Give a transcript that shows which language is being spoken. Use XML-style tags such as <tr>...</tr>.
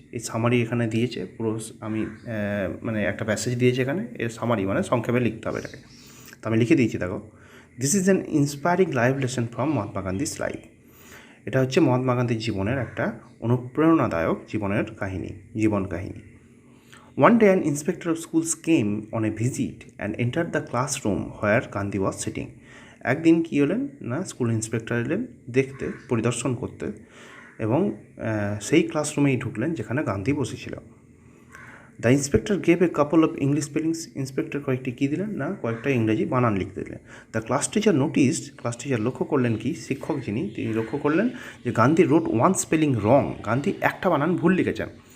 <bn>এই সামারি এখানে দিয়েছে পুরো, আমি মানে একটা প্যাসেজ দিয়েছে এখানে, এর সামারি মানে সংক্ষেপে লিখতে হবে এটাকে। তো আমি লিখে দিয়েছি দেখো,</bn> <en>This is an inspiring life lesson from Mahatma Gandhi's life.</en> <bn>এটা হচ্ছে মহাত্মা গান্ধীর জীবনের একটা অনুপ্রেরণাদায়ক জীবন কাহিনী।</bn> <en>One day an inspector of schools came on a visit and entered the classroom where Gandhi was sitting.</en> <bn>একদিন কী হলেন না, স্কুল ইন্সপেক্টর এলেন দেখতে, পরিদর্শন করতে, এবং সেই ক্লাসরুমেই ঢুকলেন যেখানে গান্ধী বসেছিল।</bn> <en>the inspector gave a couple of English spellings,</en> <bn>inspector কয়েকটি কী দিলেন না, কয়েকটা ইংরেজি বানান লিখতে দিলেন। দ্য ক্লাস টিচার লক্ষ্য করলেন কি, শিক্ষক যিনি তিনি লক্ষ্য করলেন যে গান্ধী</bn> <en>wrote one spelling wrong,</en> <bn>গান্ধী একটা বানান ভুল লিখেছেন।</bn>